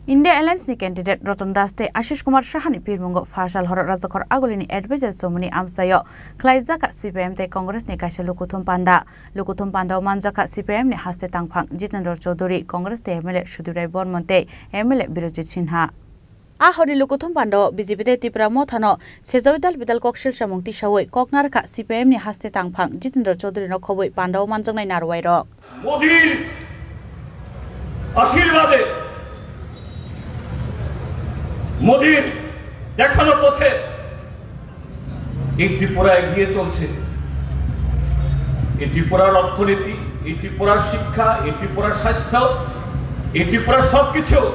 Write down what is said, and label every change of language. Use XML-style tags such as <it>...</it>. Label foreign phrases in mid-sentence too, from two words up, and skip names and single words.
<trp>India Alliance ni candidate Ratan Das te Ashish Kumar Shahani Pirmungo Fashal Hor Rajakor Agulini advisor Somuni Amsayo Klaizaka CPM te Congress ni Kaisha Lukuthum Panda Manjaka CPM ni Haste Tangphang Jitendra Chaudhuri Congress te MLA Shudurai Bormonte MLA Birojit Sinha Ahori Lukuthum Pando BJP te Tipra Mothano Sejoidal Bidal Kokshil Samungti Shawoi Koknarka CPM ni Haste Tangphang Jitendra Chaudhuri no Khoboi Pando Manjangnai Narwai ro</trp> <bn>মোদির আশীর্বাদে মোদির দেখানো পথে এই ত্রিপুরা এগিয়ে চলছে। এই ত্রিপুরার অর্থনীতি, এই ত্রিপুরার শিক্ষা, এই ত্রিপুরার স্বাস্থ্য, এই ত্রিপুরার সবকিছু।</bn>